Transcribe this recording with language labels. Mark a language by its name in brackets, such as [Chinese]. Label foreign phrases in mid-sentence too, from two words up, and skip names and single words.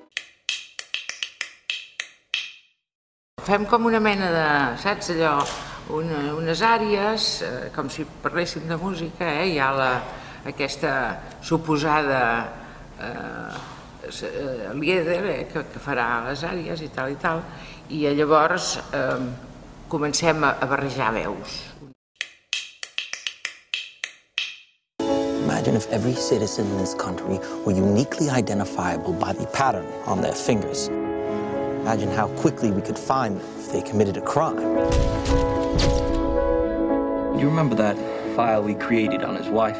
[Catalan] Fem com una mena de, saps allò, unes àrees, com si parléssim de música, hi ha aquesta suposada líder que farà les àrees i tal, i llavors comencem a barrejar veus. [English] Imagine if every citizen in this country were uniquely identifiable by the pattern on their fingers. Imagine how quickly we could find them if they committed a crime. You remember that file we created on his wife?